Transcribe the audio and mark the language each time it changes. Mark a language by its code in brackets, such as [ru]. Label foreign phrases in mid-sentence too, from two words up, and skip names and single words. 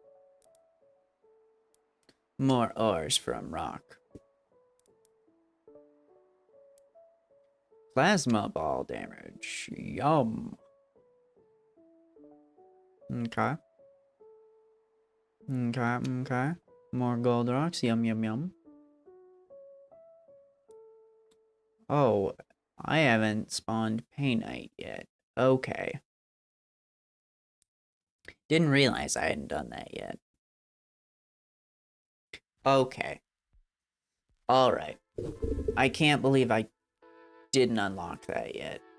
[en] More ores from rock. Plasma ball damage. Yum. Okay. Okay. More gold rocks. Yum, yum, yum. Oh, I haven't spawned Painite yet. Okay. Didn't realize I hadn't done that yet. Okay. Alright. I can't believe I didn't unlock that yet.